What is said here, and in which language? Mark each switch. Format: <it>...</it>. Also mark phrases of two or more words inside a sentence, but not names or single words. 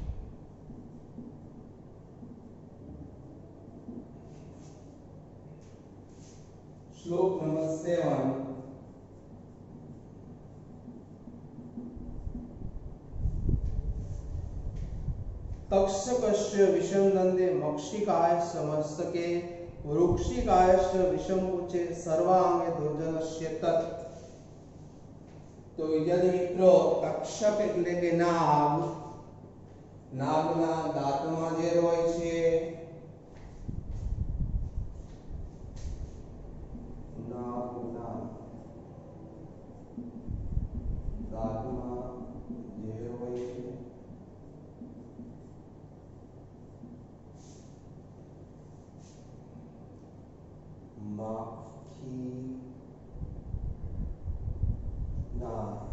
<gu>શ્લોક નંબર 7.</gu> <sa>तक्षकस्य विषमनन्दे मक्षिकाय समस्तके वृक्षिकायस्य विषमुचे सर्वांगे दुर्जनस्य तत्.</sa> <gu>તો વિદ્યાર્થી મિત્રો તક્ષક એટલે કે નાગ, નાગના દાંતમાં જે હોય છે, નાગના દાંતમાં જે હોય છે માખી ના</gu>